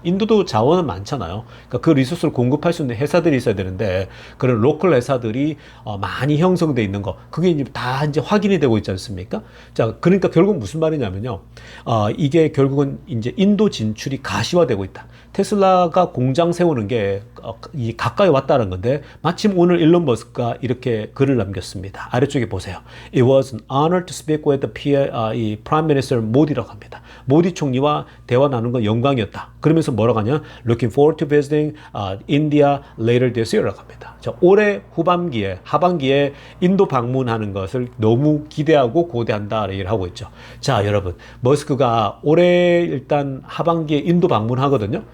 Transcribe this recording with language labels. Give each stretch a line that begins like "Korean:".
Korean: 인도도 자원은 많잖아요. 그러니까 그 리소스를 공급할 수 있는 회사들이 있어야 되는데 그런 로컬 회사들이 많이 형성돼 있는 거, 그게 이제 다 이제 확인이 되고 있지 않습니까? 자, 그러니까 결국 무슨 말이냐면요. 이게 결국은 이제 인도 진출이 가시화되고 있다. 테슬라가 공장 세우는 게 가까이 왔다는 건데, 마침 오늘 일론 머스크가 이렇게 글을 남겼습니다. 아래쪽에 보세요.
English: It was an honor to speak with the 이 Prime Minister
Korean: 모디라고 합니다. 모디 총리와 대화 나눈 건 영광이었다. 그러면서 뭐라고 하냐?
English: Looking forward to visiting India later this year
Korean: 라고 합니다. 자, 올해 하반기에 인도 방문하는 것을 너무 기대하고 고대한다 얘기를 하고 있죠. 자, 여러분, 머스크가 올해 일단 하반기에 인도 방문하거든요.